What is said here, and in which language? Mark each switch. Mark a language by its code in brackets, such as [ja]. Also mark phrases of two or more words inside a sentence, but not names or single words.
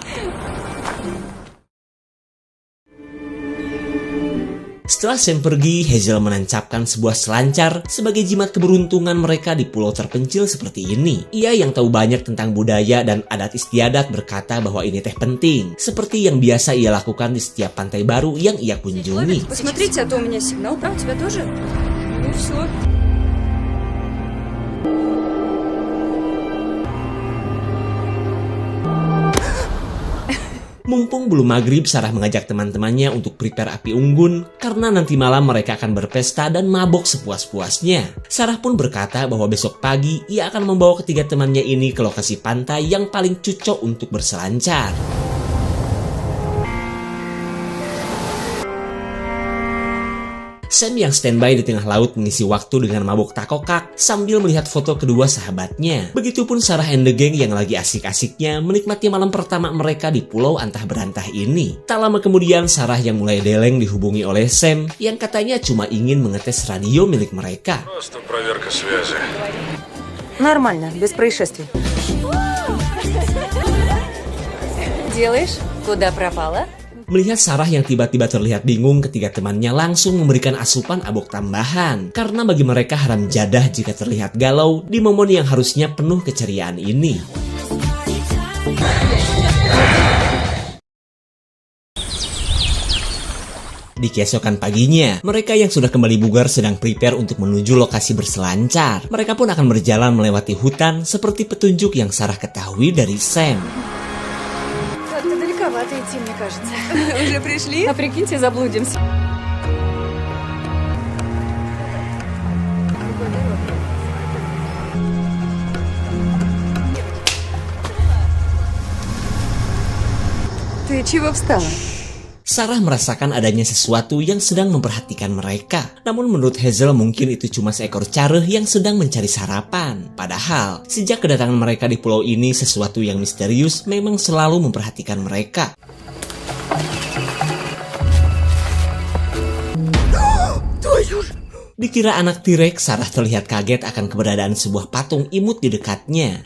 [id] Setelah Sam pergi, Hazel menancapkan sebuah selancar sebagai jimat keberuntungan mereka di pulau terpencil seperti ini. Ia yang tahu banyak tentang budaya dan adat istiadat berkata bahwa ini teh penting, seperti yang biasa ia lakukan di setiap pantai baru yang ia kunjungi. [ru] Посмотрите, а то у меня сигнал, правда, у тебя тоже? Ну все. [id] Mumpung belum maghrib, Sarah mengajak teman-temannya untuk prepare api unggun karena nanti malam mereka akan berpesta dan mabok sepuas-puasnya. Sarah pun berkata bahwa besok pagi ia akan membawa ketiga temannya ini ke lokasi pantai yang paling cocok untuk berselancar. Sam yang standby di tengah laut mengisi waktu dengan mabuk takokak sambil melihat foto kedua sahabatnya. Begitupun Sarah [en] and the gang [id] yang lagi asik-asiknya menikmati malam pertama mereka di pulau antah berantah ini. Tak lama kemudian Sarah yang mulai deleng dihubungi oleh Sam yang katanya cuma ingin mengetes radio milik mereka. [ru] Просто проверка связи. Нормально, без происшествий. Делаешь? Куда пропала? [id] Melihat Sarah yang tiba-tiba terlihat bingung, ketiga temannya langsung memberikan asupan abok tambahan. Karena bagi mereka haram jadah jika terlihat galau di momen yang harusnya penuh keceriaan ini. Di keesokan paginya, mereka yang sudah kembali bugar sedang prepare untuk menuju lokasi berselancar. Mereka pun akan berjalan melewati hutan seperti petunjuk yang Sarah ketahui dari Sam. [ru] Как-то далековато идти, мне кажется. Уже пришли? А прикиньте, заблудимся. Ты чего встала? [id] Sarah merasakan adanya sesuatu yang sedang memperhatikan mereka. Namun menurut Hazel mungkin itu cuma seekor careh yang sedang mencari sarapan. Padahal, sejak kedatangan mereka di pulau ini, sesuatu yang misterius memang selalu memperhatikan mereka. Dikira anak T-Rex, Sarah terlihat kaget akan keberadaan sebuah patung imut di dekatnya.